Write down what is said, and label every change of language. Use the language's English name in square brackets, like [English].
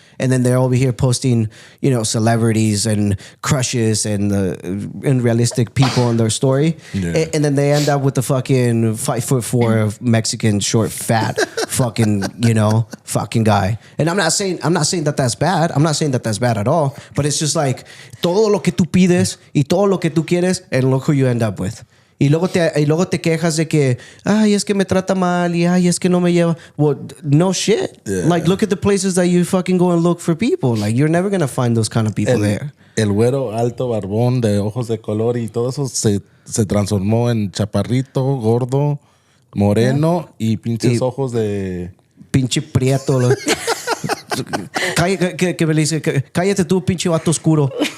[English] And then they're over here posting, you know, celebrities and crushes and unrealistic people on their story. Yeah. And then they end up with the fucking 5'4" Mexican short fat fucking, you know, fucking guy. And I'm not saying that that's bad. I'm not saying that that's bad at all. But it's just like [Spanish] todo lo que tú pides y todo lo que tú quieres, [English] and look who you end up with. [Spanish] Y luego te quejas de que, ay, es que me trata mal y ay, es que no me lleva. [English] Well, no shit. Yeah. Like, look at the places that you fucking go and look for people. Like, you're never going to find those kind of people there. [Spanish] El güero alto, barbón, de ojos de color y todo eso se transformó en chaparrito, gordo, moreno y pinches ojos de... Pinche prieto. Que me dice, cállate tú, pinche vato oscuro.